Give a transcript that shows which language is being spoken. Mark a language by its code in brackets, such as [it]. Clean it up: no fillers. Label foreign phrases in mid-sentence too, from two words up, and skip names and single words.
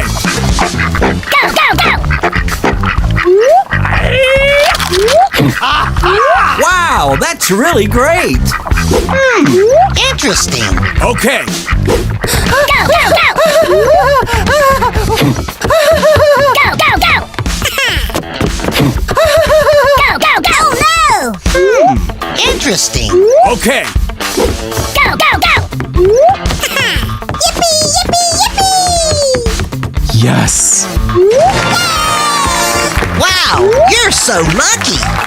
[en] Go, go, go! Wow! That's really great! Interesting. Okay! Go, go, go! Go, go, go! Go, go, go! Oh no! Interesting. Okay! Go, go, go! Yippee, yippee, yippee! Yes! Wow, you're so lucky!